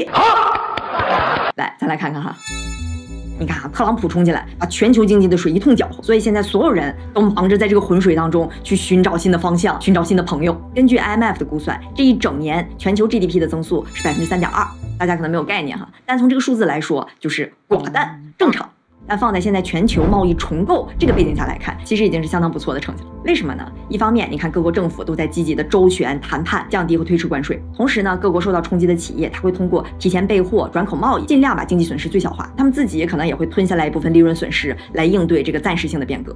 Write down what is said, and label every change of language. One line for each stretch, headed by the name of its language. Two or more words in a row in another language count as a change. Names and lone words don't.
Chinese: 來，咱來看看哈。你看啊，特朗普衝進來，把全球經濟的水一通攪和，所以現在所有人都忙着在這個渾水當中去尋找新的方向，尋找新的朋友。根據 IMF 的估算，這一整年全球 GDP 的增速是3.2%，大家可能沒有概念哈，但從這個數字來說，就是寡淡正常。但放在現在全球貿易重構這個背景下來看，其實已經是相當不錯的成績了。為什麼呢？一方面，你看各國政府都在積極的周旋談判，降低和推遲關稅；同時呢，各國受到衝擊的企業，它會通過提前備貨、轉口貿易，盡量把經濟損失最小化。他們自己可能也會吞下來一部分利潤損失，來應對這個暫時性的變革。